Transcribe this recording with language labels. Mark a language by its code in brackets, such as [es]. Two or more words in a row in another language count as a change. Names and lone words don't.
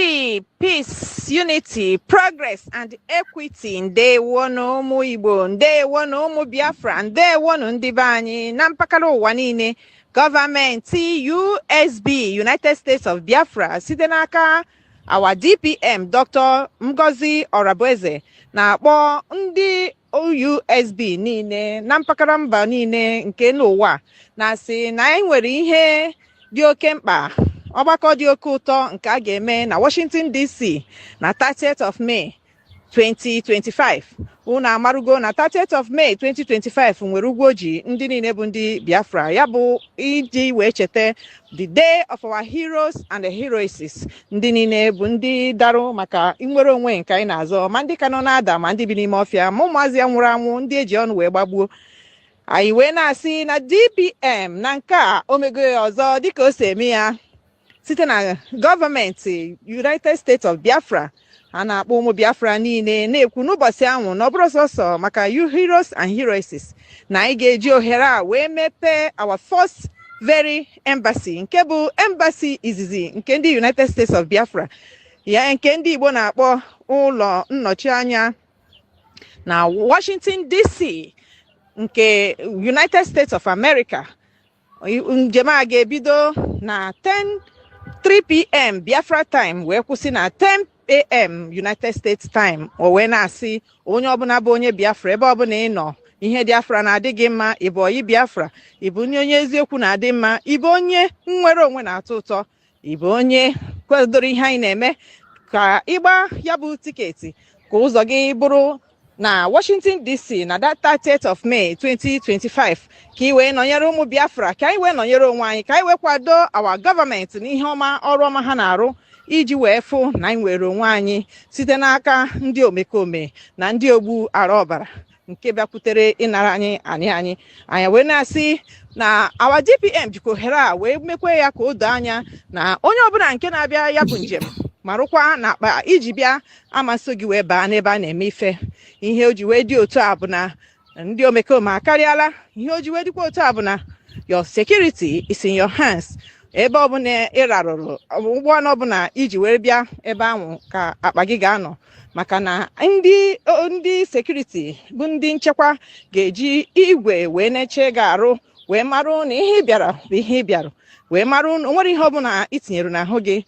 [en] peace, unity, progress, and equity. [ig] Ndewo no ụmụ Igbo, ndewo no ụmụ Biafra, ndewo no ndị be anyị na mpakala ụwa niile. Gọọmenti USB, United States of Biafra, site n'aka [en] our DPM, [ig] Dr. Ngozi Orabueze, na-akpọ ndị USB niile na mpakala mba niile nke n'ụwa na-asị na anyị nwere ihe dị oke mkpa, ọgbakọ dị oke ụtọ nke a ga-eme na Washington DC na [en] 30th of May [ig] 2025. Unu amarugo na [en] 30th of May [ig] 2025 nwere ugwu ji ndị niile bụ ndị Biafra, ya bụ iji wee cheta [en] the day of our heroes and the heroesses, [ig] ndị niile bụ ndị darụ maka inwere onwe nke anyị na-azọ, ma ndị ka nọ na-ada ma ndị bi n'ime ọfịa, ma ụmụazị ya nwụrụ anwụ, ndị eji ọnụ wee gbagbuo. Anyị wee na-asị na DPM na nke a omego ya ọzọ dịka o si eme ya site na gọọmenti United States of Biafra. A na-akpọ ụmụ Biafra niile na-ekwu n'ụbọchị ahụ na ọ bụrụ sọsọ maka [en] you heroes and heroesses [ig] na anyị ga-eji ohere a wee mepee [en] our first very embassy, [ig] nke bụ embassy izizi nke ndị United States of Biafra, ya nke ndị Igbo na-akpọ ụlọ nnọchi anya na Washington DC nke United States of America. Njem a ga-ebido na 3 p.m. Biafra time wee kwụsị na 10 a.m. United States time. O wee na-asị onye ọbụla bụ onye Biafra ebe ọbụla ị nọ, ihe Biafra na-adị gị mma, ịbụ oyi Biafra, ịbụ onye eziokwu na-adị mma, ịbụ onye nnwere onwe na-atọ ụtọ, ịbụ onye kwadoro ihe anyị na-eme, ka ịgba ya bụ tiketi ka ụzọ gị bụrụ na Washington DC na [en] that 30th of May [ig] 2025, ka ị wee nọnyere ụmụ Biafra, ka anyị wee nọnyere onwe anyị, ka anyị wee kwado our gọọmenti n'ihe ọma, ọrụ ọma ha na-arụ iji wee fụ na anyị nwere onwe anyị site n'aka ndị omekome na ndị ogbu ara ọbara nke bịakwutere ịnara anyị wee na-asị na [en] our DPM [ig] jikwa ohere a wee mekwe ya ka o doo anya na onye ọbụla nke na-abịa ya bụ njem ma rụkwa na akpa iji bịa amasị gị wee baa n'ebe a na-eme ife. Ihe o ji wee dị otu a bụ na ndị omekome akarịala. Ihe o ji wee dịkwa otu a bụ na [en] your security is in your hands. [ig] Ebe ọbụla ị rarụrụ ụgbọ ọbụla iji wee bịa ebe ahụ ka akpa gị ga-anọ, maka na ndị sekuriti bụ ndị nchekwa ga-eji igwe wee na-eche ga-arụ wee marụ na ihe ị bịara bụ ihe ị bịara, wee marụ na o nwere ihe ọbụla itinyere n'ahụ gị.